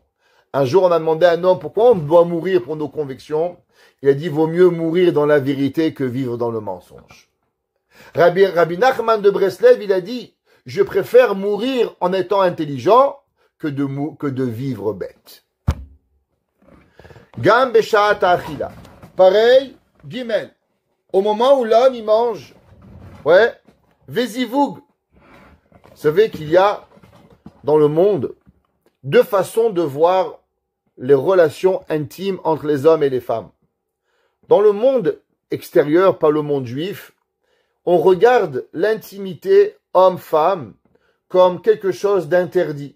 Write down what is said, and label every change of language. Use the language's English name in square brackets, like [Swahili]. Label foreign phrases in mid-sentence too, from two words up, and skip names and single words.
[French] Un jour, on a demandé à un homme pourquoi on doit mourir pour nos convictions. Il a dit, vaut mieux mourir dans la vérité que vivre dans le mensonge. Rabbi Nachman de Breslev, il a dit, je préfère mourir en étant intelligent que de vivre bête. [Hebrew] גם בשעת אכילה. [French] Pareil, Gimel. Au moment où l'homme, il mange, ouais, Vezivug. Vous savez qu'il y a dans le monde deux façons de voir les relations intimes entre les hommes et les femmes. Dans le monde extérieur, pas le monde juif, on regarde l'intimité homme-femme comme quelque chose d'interdit.